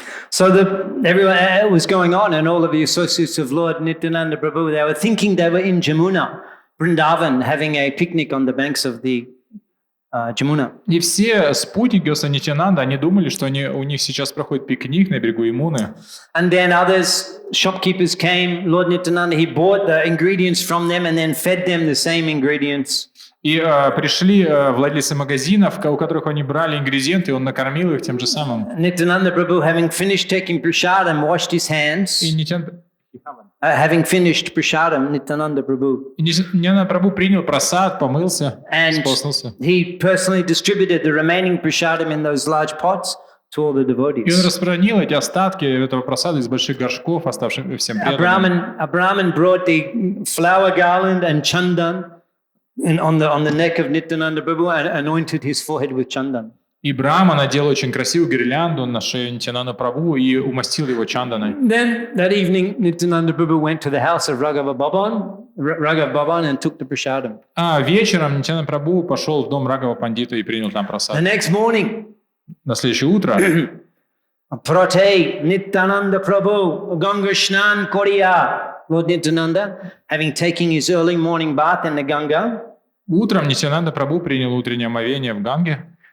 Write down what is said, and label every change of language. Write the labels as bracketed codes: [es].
[en] So everyone was going on, and all of the associates of Lord Nityananda Prabhu, they were thinking they were in Jamuna, Vrindavan, having a picnic on the banks of the Jamuna. [ru] И все спутники Господа Нитьянанда, они думали, что у них сейчас проходит пикник на берегу Ямуны. [en] And then others, shopkeepers came, Lord Nityananda, he bought the ingredients from them and then fed them the same ingredients. [ru] И пришли владельцы магазинов, у которых они брали ингредиенты, и он накормил их тем же самым. [en] Nityananda Prabhu, having finished taking prasadam, washed his hands. Having finished prasadam, Nityananda Prabhu. [ru] Нитьянанда Прабху принял прасад, помылся, спослался. [en] He personally distributed the remaining prasadam in those large pots to all the devotees. [ru] И он распространил эти остатки этого прасада из больших горшков, оставшихся всем преданным. [en] A Brahmin brought the flower garland and chandan on the neck of Nityananda Prabhu and anointed his forehead with chandan. [ru] И Брахма надел очень красивую гирлянду на шею Нитьянанда Прабху и умастил его чанданой. [en] Then that evening, Nityananda Prabhu went to the house of Raghav Bhavan and took the prasadam. [ru] А вечером Нитьянанда Прабху пошел в дом Рагава Пандита и принял там прасад. [en] The next morning, [ru] на следующее утро [bn] Prate Nityananda Prabhu Ganga Shnan Koriya. [en] Lord Nityananda, having taken his early morning bath in the Ganga. [ru] Утром Нитьянанда Прабху принял утреннее омовение в Ганге.